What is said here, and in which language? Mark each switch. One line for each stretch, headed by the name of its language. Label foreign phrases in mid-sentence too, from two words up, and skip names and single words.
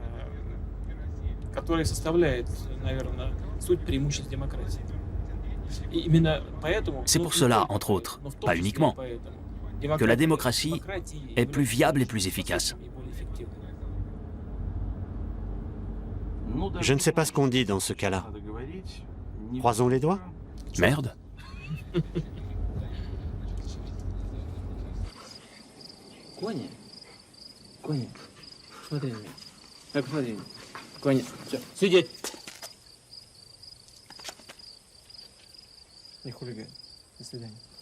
French: C'est pour cela, entre autres, pas uniquement, que la démocratie est plus viable et plus efficace. Je ne sais pas ce qu'on dit dans ce cas-là. Croisons les doigts? Merde.
Russian: Коня, Коня, смотри на меня. Посмотри. Коня, все, сидеть. Не хулигай. До свидания.